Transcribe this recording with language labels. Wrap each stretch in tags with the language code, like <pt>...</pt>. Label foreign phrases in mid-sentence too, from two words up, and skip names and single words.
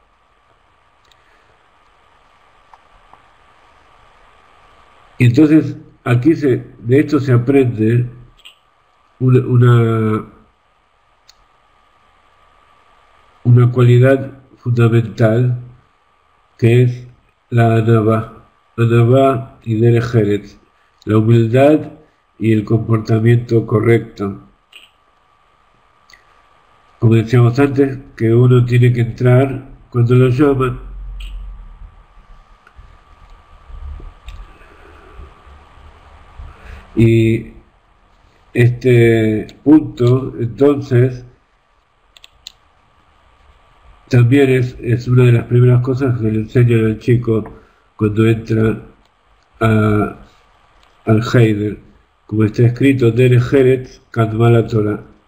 <es>Y entonces, aquí de esto se aprende una cualidad fundamental que es la anabá y</es> <he>דרך ארץ,</he> <es>la humildad y el comportamiento correcto. Como decíamos antes, que uno tiene que entrar cuando lo llaman. Y este punto, entonces, también es una de las primeras cosas que le enseñan al chico cuando entra al Heider, como está escrito,</es> <he>דרך ארץ קדמה תורה.</he>